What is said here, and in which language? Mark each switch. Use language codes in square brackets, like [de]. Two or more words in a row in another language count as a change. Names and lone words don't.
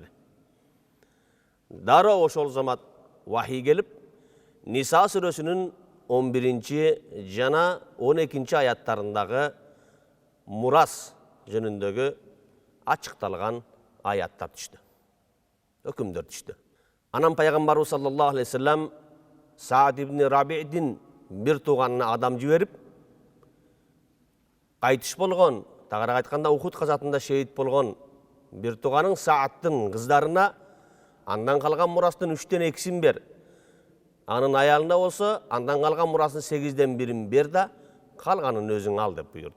[ky] Дароо ошол замат вахий келип, Ниса сүрөсүнүн 11 жана 12 аяттарындагы мурас жөнүндөгү ачыкталган аяттар түштү. Өкүмдөр түштү. Анан пайгамбарыбыз [ar] صلى الله عليه وسلم [ky] Саад ибн Раби'дин бир тууганына адам жиберип, кайтыш болгон, тагыраак айтканда Ухуд казатында шейит болгон бир тууганың Саадтын кыздарына андан калган мурастын 3-тен 2-син бер. Анын аялында болсо, андан калган мурастын 8-ден 1-ин бер да, калганын өзүң ал деп буйрду.